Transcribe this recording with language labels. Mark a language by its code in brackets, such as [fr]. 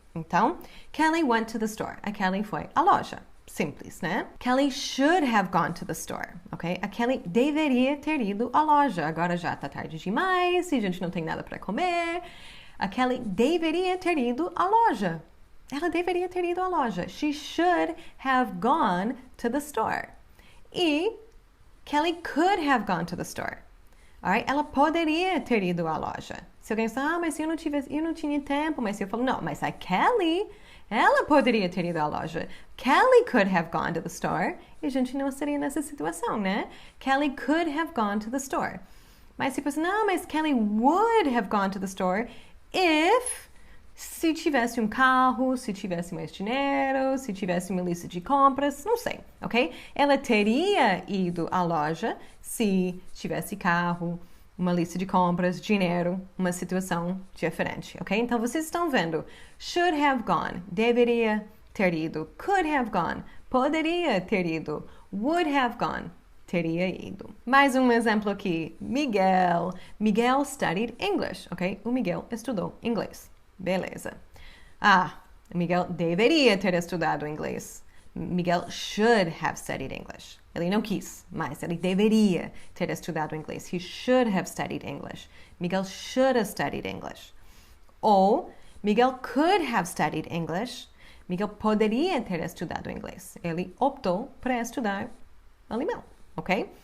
[pt] Então, [en] Kelly went to the store. [pt] A Kelly foi à loja. Simples, né? [en] Kelly should have gone to the store, ok? [pt] A Kelly deveria ter ido à loja. Agora já tá tarde demais e a gente não tem nada para comer. A Kelly deveria ter ido à loja. Ela deveria ter ido à loja. [en] She should have gone to the store. E Kelly could have gone to the store. Alright? [pt] Ela poderia ter ido à loja. Se alguém falar, mas eu não tinha tempo, mas eu falo, não, mas a Kelly, ela poderia ter ido à loja. [en] Kelly could have gone to the store. [pt] E a gente não estaria nessa situação, né? [en] Kelly could have gone to the store. [pt] Mas se você, não, mas [en] Kelly would have gone to the store if... [pt] Se tivesse um carro, se tivesse mais dinheiro, se tivesse uma lista de compras, não sei, ok? Ela teria ido à loja se tivesse carro, uma lista de compras, dinheiro, uma situação diferente, ok? Então, vocês estão vendo, [en] should have gone, [pt] deveria ter ido, [en] could have gone, [pt] poderia ter ido, [en] would have gone, [pt] teria ido. Mais um exemplo aqui, Miguel. [en] Miguel studied English, ok? [pt] O Miguel estudou inglês. Beleza. Miguel deveria ter estudado inglês. [en] Miguel should have studied English. [pt] Ele não quis, mas ele deveria ter estudado inglês. [en] He should have studied English. Miguel should have studied English. Ou Miguel could have studied English. [pt] Miguel poderia ter estudado inglês. Ele optou para estudar alemão, ok?